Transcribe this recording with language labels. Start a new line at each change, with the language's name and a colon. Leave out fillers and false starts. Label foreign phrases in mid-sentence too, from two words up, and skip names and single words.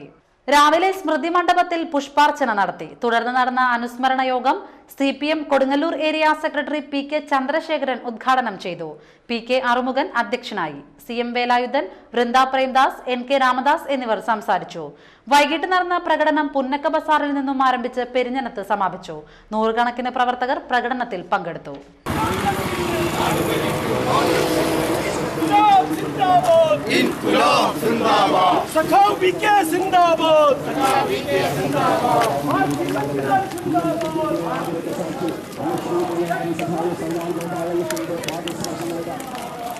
Malayalam: രാവിലെ സ്മൃതി മണ്ഡപത്തിൽ പുഷ്പാർച്ചന നടത്തി. തുടർന്ന് നടന്ന അനുസ്മരണ യോഗം CPM കൊടുങ്ങല്ലൂർ ഏരിയ സെക്രട്ടറി PK ചന്ദ്രശേഖരൻ ഉദ്ഘാടനം ചെയ്തു. PK അറുമുഖൻ അധ്യക്ഷനായി. CM വേലായുധൻ, വൃന്ദ പ്രേംദാസ്, NK രാമദാസ് എന്നിവർ സംസാരിച്ചു. വൈകിട്ട് നടന്ന പ്രകടനം പുന്നക്ക ബസാറിൽ നിന്നും ആരംഭിച്ച് പെരിഞ്ഞനത്ത് സമാപിച്ചു. 100 കണക്കിന് പ്രവർത്തകർ പ്രകടനത്തിൽ പങ്കെടുത്തു.
Hindi: इनकलाब जिंदाबाद सखाओ VK जिंदाबाद सखाओ VK जिंदाबाद जिंदाबाद